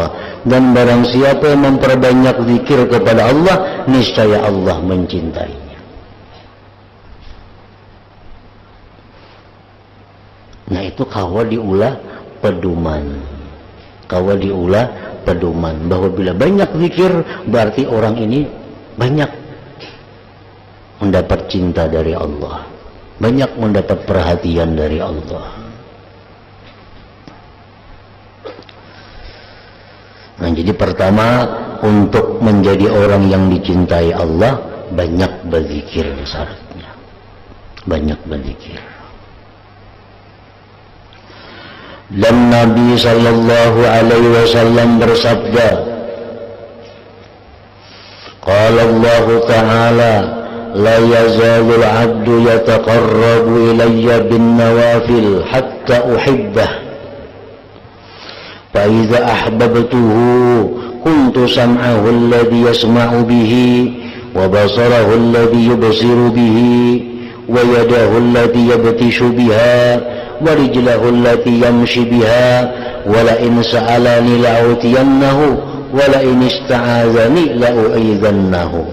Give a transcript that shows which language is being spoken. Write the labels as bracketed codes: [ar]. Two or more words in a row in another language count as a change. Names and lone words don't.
[id] Dan barang siapa yang memperbanyak zikir kepada Allah, niscaya Allah mencintainya. [bjn] Nah, itu kawa diulah pedoman. Kawa diulah pedoman bahwa bila banyak zikir berarti orang ini banyak mendapat cinta dari Allah, banyak mendapat perhatian dari Allah. [id] Nah, jadi pertama untuk menjadi orang yang dicintai Allah, banyak berzikir syaratnya. Banyak berzikir. Dan Nabi [ar] صلى الله عليه وسلم bersabda, قال الله تعالى لا يزال العبد يتقرب إلي بالنوافل حتى أحبه. فإذا أحببته كنت سمعه الذي يسمع به وبصره الذي يبصر به ويده التي يبطش بها ورجله التي يمشي بها ولئن سألني لأعطينه ولئن استعاذني لأعيذنه.